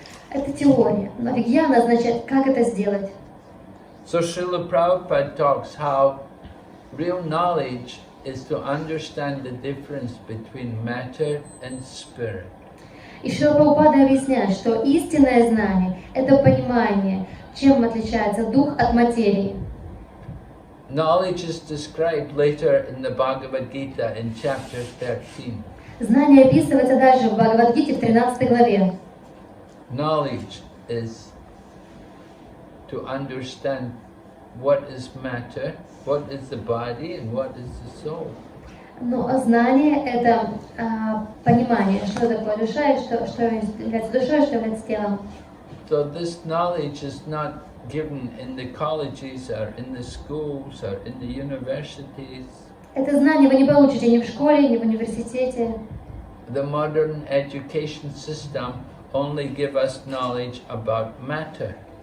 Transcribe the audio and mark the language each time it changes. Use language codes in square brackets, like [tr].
[ru] Это теория, но вигьяна означает, как это сделать. [en] So Srila Prabhupada talks how real knowledge is to understand the difference between matter and spirit. [ru] И Шрила Прабхупада объясняет, что истинное знание – это понимание, чем отличается дух от материи. [en] Knowledge is described later in the Bhagavad Gita in chapter 13. [ru] Знание описывается дальше в Бхагавад-гите в 13 главе. [en] Knowledge is to understand what is matter, what is the body, and what is the soul. [ru] Но знание – это понимание, что такое душа, и что является душой, что является телом. [en] So this knowledge is not given in the colleges or in the schools or in the universities. [ru] Это знание вы не получите ни в школе, ни в университете. [en] The modern education system only give us knowledge about matter.